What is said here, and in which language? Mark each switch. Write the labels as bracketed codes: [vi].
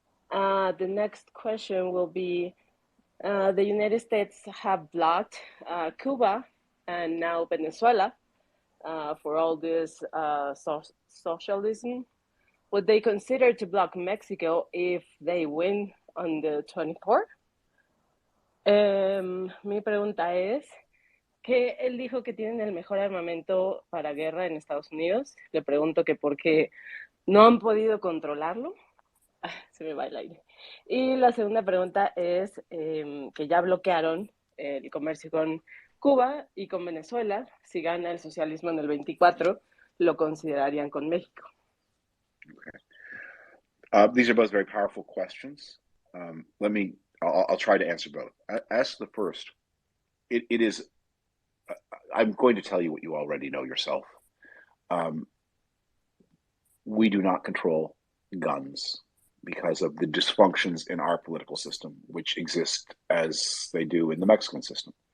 [en] The next question will be the United States have blocked Cuba and now Venezuela for all this socialism. Would they consider to block Mexico if they win on the 24th? [es] Mi pregunta es que él dijo que tienen el mejor armamento para guerra en Estados Unidos. Le pregunto que por qué no han podido controlarlo. Se me va el aire. Y la segunda pregunta es que ya bloquearon el comercio con Cuba y con Venezuela. Si gana el socialismo en el 24, lo considerarían con México. [en] Okay. These are both very powerful questions. I'll try to answer both. As the first, it is, I'm going to tell you what you already know yourself. We do not control guns because of the dysfunctions in our political system, which exist as they do in the Mexican system.